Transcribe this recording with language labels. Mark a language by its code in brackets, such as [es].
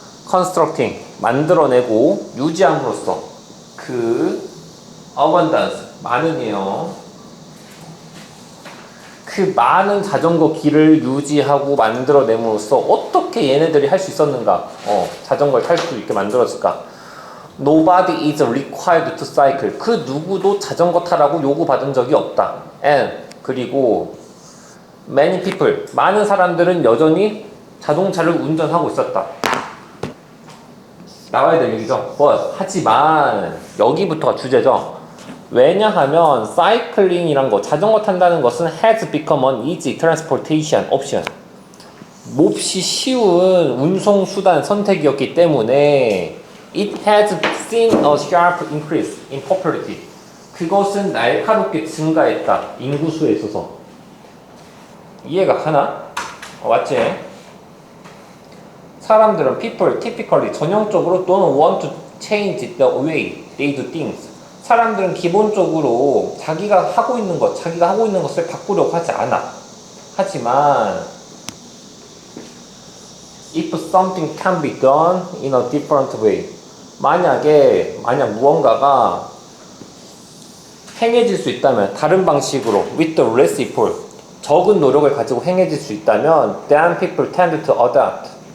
[ko] constructing 만들어내고 유지함으로써 그 abundance 많은이에요. 그 많은 자전거 길을 유지하고 만들어냄으로써 어떻게 얘네들이 할 수 있었는가? 자전거를 탈 수 있게 만들어질까? [en] Nobody is required to cycle. [ko] 그 누구도 자전거 타라고 요구받은 적이 없다. And 그리고 [en] many people [ko] 많은 사람들은 여전히 자동차를 운전하고 있었다. 나와야 될 얘기죠. But 하지만 여기부터가 주제죠. 왜냐하면 사이클링이란 거, 자전거 탄다는 것은 [en] has become an easy transportation option. [ko] 몹시 쉬운 운송 수단 선택이었기 때문에 [en] it has seen a sharp increase in popularity. [ko] 그것은 날카롭게 증가했다. 인구수에 있어서. 이해가 가나? 맞지? 사람들은 [en] people typically [ko] 전형적으로 [en] don't want to change the way they do things. [ko] 사람들은 기본적으로 자기가 하고 있는 것을 바꾸려고 하지 않아. 하지만 [en] if something can be done in a different way. [ko] 만약 무언가가 행해질 수 있다면 다른 방식으로 [en] with the less effort [ko] 적은 노력을 가지고 행해질 수 있다면 [en] then people tend to adopt.